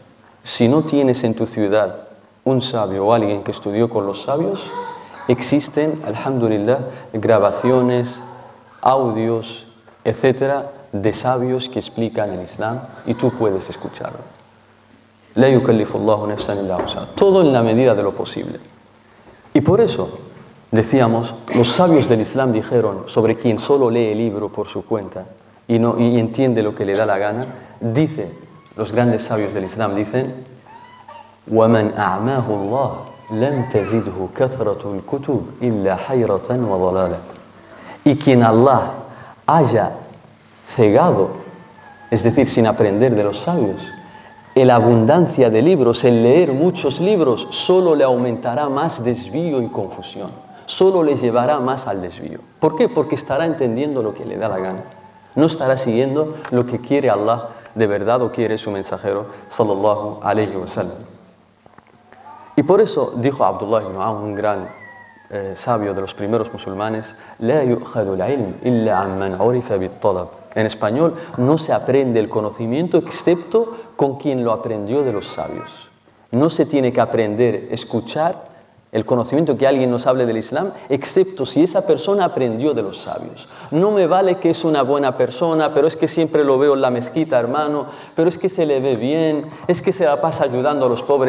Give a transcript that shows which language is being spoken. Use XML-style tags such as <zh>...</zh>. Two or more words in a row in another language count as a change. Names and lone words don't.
<es>Si no tienes en tu ciudad un sabio o alguien que estudió con los sabios, existen, alhamdulillah, grabaciones, audios, etcétera, de sabios que explican el Islam y tú puedes escucharlo.</es> <ar>لا يكلف الله نفسا إلا وسعها.</ar> <es>Todo en la medida de lo posible. Y por eso, decíamos, los sabios del Islam dijeron sobre quien solo lee el libro por su cuenta y entiende lo que le da la gana, dice, los grandes sabios del Islam dicen,</es> <ar>وَمَنْ أَعْمَاهُ اللَّهُ لَمْ تَزِدْهُ كَثْرَةُ الْكُتُبِ إِلَّا حَيْرَةً وَضَلَالًا.</ar> <es>Y quien Allah haya cegado, es decir, sin aprender de los sabios, la abundancia de libros, el leer muchos libros, solo le aumentará más desvío y confusión, solo le llevará más al desvío. ¿Por qué? Porque estará entendiendo lo que le da la gana, no estará siguiendo lo que quiere Allah de verdad o quiere su mensajero</es> <ar>صلى الله عليه وسلم.</ar> <es>Y por eso dijo Abdullah ibn Aun, un gran sabio de los primeros musulmanes,</es> <ar>لا يؤخذ العلم إلا عن من عرف بالطلب.</ar> <es>En español, no se aprende el conocimiento excepto con quien lo aprendió de los sabios. No se tiene que aprender, escuchar el conocimiento que alguien nos hable del Islam, excepto si esa persona aprendió de los sabios. No me vale que es una buena persona, pero es que siempre lo veo en la mezquita, hermano, pero es que se le ve bien, es que se la pasa ayudando a los pobres.</es>